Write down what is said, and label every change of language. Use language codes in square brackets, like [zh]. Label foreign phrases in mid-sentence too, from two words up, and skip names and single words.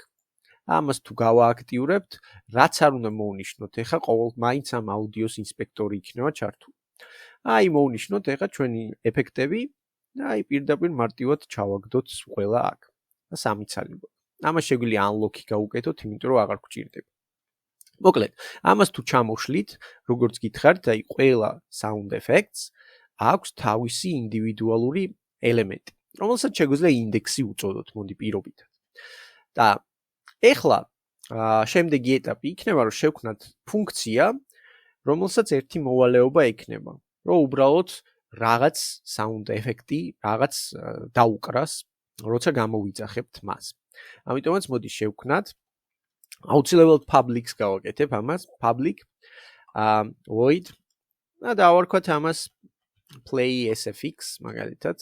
[ka] ამას თუ გავააქტიურებთ, რაც არ უნდა მოვნიშნოთ, ეხა ყოველ მაინც ამ აუდიოს ინსპექტორი იქნება ჩართული. აი მოვნიშნოთ ეხა ჩვენი ეფექტები და აი პირდაპირ მარტივად ჩავაგდოთ ყველა აქ. და სამიცალიბო. ამას შეგვიძლია unlock-ი გავუკეთოთ, იმიტომ რომ აღარ გვჭირდება. მოკლედ, ამას თუ ჩამოშლით, როგორც გითხარით, აი ყველა [en] sound effects [ka] აქვს თავისი ინდივიდუალური ელემენტი, რომელსაც შეგვიძლია ინდექსი უწოდოთ, მოდი პირობითად. და ეხლა შემდეგი ეტაპი იქნება, რომ შევქმნათ ფუნქცია, რომელსაც ერთი მოვალეობა ექნება, რომ უბრალოდ რაღაც [en] sound effect-ი, [ka] რაღაც დაუკრას, როცა გამოვიძახებთ მას. ამიტომაც მოდი შევქმნათ აუცილებლად public-ს გავაკეთებ ამას, [en] public void [ka] და დავარქვათ ამას [en] play sfx [ka] მაგალითად.